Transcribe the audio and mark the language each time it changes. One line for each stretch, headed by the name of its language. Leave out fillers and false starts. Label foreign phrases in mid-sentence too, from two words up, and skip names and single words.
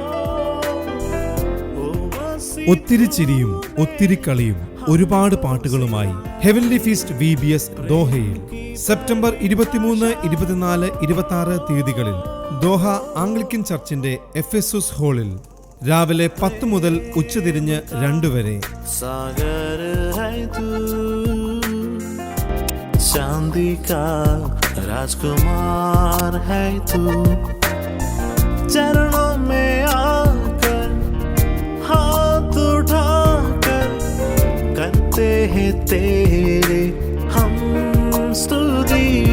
Malayalam: ഒത്തിരി ചിരിയും ഒത്തിരി കളിയും ഒരുപാട് പാട്ടുകളുമായി ഹെവൻലി ഫീസ്റ്റ് VBS ദോഹയിൽ സെപ്റ്റംബർ 23, 24, 26 തീയതികളിൽ ദോഹ ആംഗ്ലിക്കൻ ചർച്ചിന്റെ FSUS ഹാളിൽ രാവിലെ 10 മുതൽ ഉച്ചതിരിഞ്ഞ് 2 വരെ.
Hindi: चांदी का राजकुमार है तू, चरणों में आकर हाथ उठाकर करते हैं तेरे हम स्तुति.